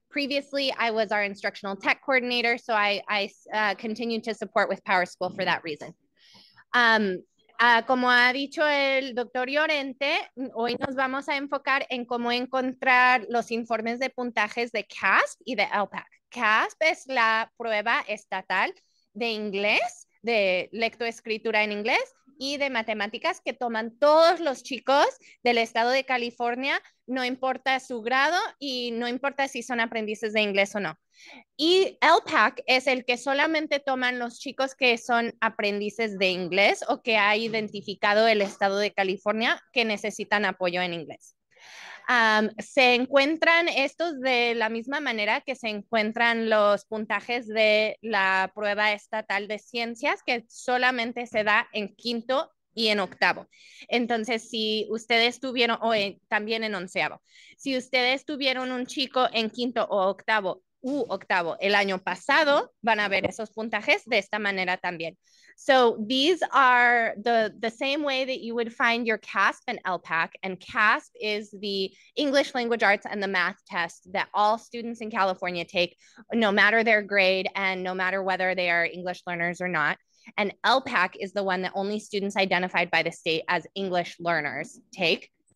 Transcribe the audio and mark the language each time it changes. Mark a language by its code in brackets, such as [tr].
[en] Previously, I was our instructional tech coordinator, so I continued to support with PowerSchool for that reason. [es] Como ha dicho el doctor Llorente, hoy nos vamos a enfocar en cómo encontrar los informes de puntajes de CASP y de LPAC. CASP es la prueba estatal de inglés, de lectoescritura en inglés y de matemáticas que toman todos los chicos del estado de California, no importa su grado y no importa si son aprendices de inglés o no. Y LPAC es el que solamente toman los chicos que son aprendices de inglés o que ha identificado el estado de California que necesitan apoyo en inglés. Se encuentran estos de la misma manera que se encuentran los puntajes de la prueba estatal de ciencias, que solamente se da en quinto y en octavo. Entonces, si ustedes tuvieron, o también en onceavo, si ustedes tuvieron un chico en quinto o octavo el año pasado, van a ver esos puntajes de esta manera también. [en] So these are the same way that you would find your CASP and LPAC, and CASP is the English Language Arts and the math test that all students in California take, no matter their grade and no matter whether they are English learners or not. And LPAC is the one that only students identified by the state as English learners take.